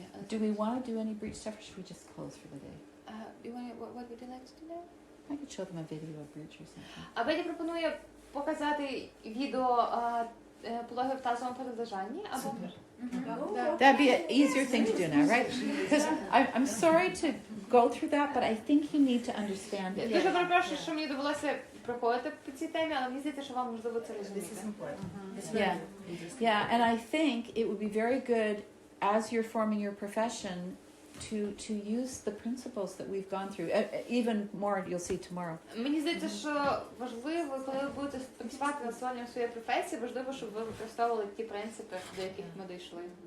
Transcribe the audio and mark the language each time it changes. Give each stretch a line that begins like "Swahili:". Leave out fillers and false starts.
English: Do we want to do any breach stuff or should we just close for the day? What would you like to do now? I could show them a video of breach or something.
Ukrainian: А Беді пропонує показати відео пологів в тазовому передержанні. Або...
English: That'd be an easier thing to do now, right? Because I'm sorry to go through that, but I think you need to understand it.
Ukrainian: Дуже перепрошую, що мені довелося проходити по цій темі, але мені здається, що вам можливо це розуміти.
English: Yeah, yeah, and I think it would be very good as you're forming your profession to use the principles that we've gone through. Even more, you'll see tomorrow.
Ukrainian: Мені здається, що важливо, коли ви будете працювати над створенням своєї професії, важливо, щоб ви використовували ті принципи, до яких ми дійшли.